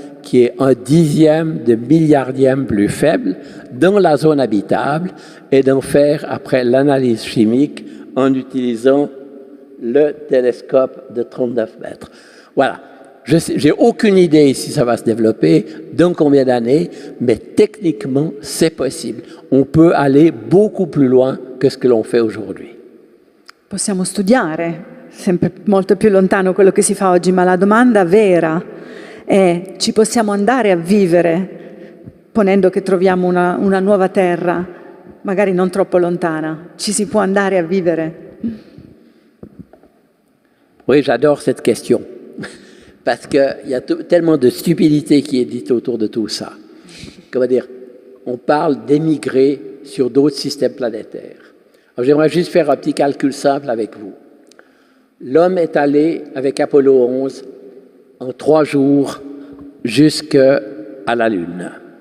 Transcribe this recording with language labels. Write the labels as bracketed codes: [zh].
[fr] qui est un dixième de milliardième plus faible dans la zone habitable et d'en faire après l'analyse chimique en utilisant le télescope de 39 mètres. Voilà. Je n'ai aucune idée si ça va se développer, dans combien d'années, mais techniquement, c'est possible. On peut aller beaucoup plus loin que ce que l'on fait aujourd'hui. [it] Possiamo studiare sempre molto più lontano quello che si fa oggi, ma la domanda vera è: ci possiamo andare a vivere ponendo che troviamo una nuova terra, magari non troppo lontana? Ci si può andare a vivere? [fr] Oui, j'adore cette question. Parce qu'il y a tellement de stupidité qui est dite autour de tout ça. Comment dire, on parle d'émigrer sur d'autres systèmes planétaires. Alors, j'aimerais juste faire un petit calcul simple avec vous. L'homme est allé avec Apollo 11 en 3 jours jusqu'à la Lune.